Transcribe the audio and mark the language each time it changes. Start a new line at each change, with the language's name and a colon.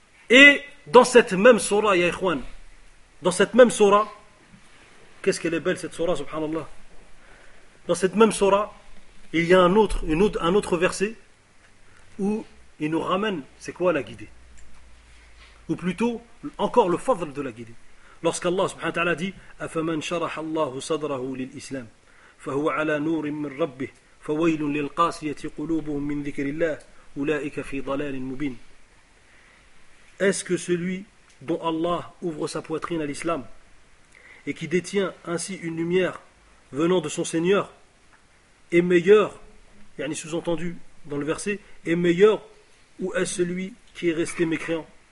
French: Et dans cette même surah, ya ikhwan, dans cette même surah, qu'est-ce qu'elle est belle, cette surah, subhanallah. Dans cette même surah, il y a un autre verset où il nous ramène, c'est quoi la guidée? Ou plutôt, encore le fadl de la guidée. Lorsqu'Allah subhanahu wa ta'ala dit
Arabic: أَفَمَنْ شَرَحَ اللَّهُ صَدْرَهُ لِلْإِسْلَامِ فَهُوَ عَلَى نُورٍ مِّنْ رَبِّهِ فَوَيْلٌ لِلْقَاسِيَةِ قُلُوبُهُمْ مِّنْ ذِكْرِ اللَّهِ أُولَٰئِكَ فِي ضَلَالٍ مُّبِينٍ.
French: Est-ce que celui dont Allah ouvre sa poitrine à l'islam et qui détient ainsi une lumière venant de son Seigneur est meilleur, yani sous-entendu dans le verset, est meilleur ou est-ce celui qui est resté mécréant?